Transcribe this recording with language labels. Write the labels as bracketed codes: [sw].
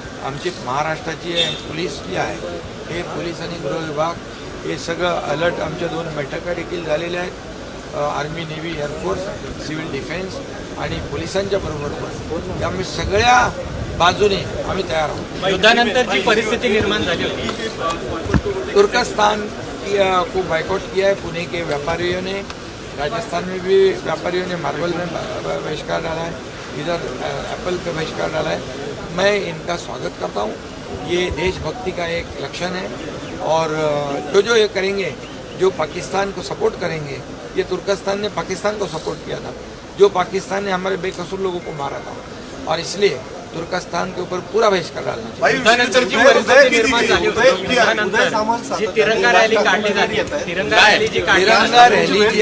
[mr] आमची महाराष्ट्राची पोलीस जी आहे, हे पोलीस आणि गृह विभाग हे सगळं अलर्ट. आमच्या 2 बैठका देखील झालेल्या आहेत, army, navy, air force, civil defence आणि पोलिसांच्या बरोबर पण. त्यामुळे सगळ्या बाजूने आम्ही तयार आहोत. युद्धानंतर जी परिस्थिती निर्माण झाली होती, [hi] तुर्कस्तान को बाइकआउट किया है, पुणे के व्यापारियों ने, राजस्थान में भी व्यापारियों ने मार्बल में बहिष्कार डाला है, इधर एप्पल पे बहिष्कार डाला है. मैं इनका स्वागत करता हूँ. ये देशभक्ति का एक लक्षण है और जो ये करेंगे, जो पाकिस्तान को सपोर्ट करेंगे, ये तुर्कस्तान ने पाकिस्तान को सपोर्ट किया था, जो पाकिस्तान ने हमारे बेकसूर लोगों को मारा था, और इसलिए तुर्कस्तान के ऊपर पूरा बहिष्कार डालना चाहिए. [mr] युद्धानंतर जी परिस्थिती निर्माण झाली होती, युद्धानंतर जी तिरंगा रॅली काढली जाते, तिरंगा रॅली जी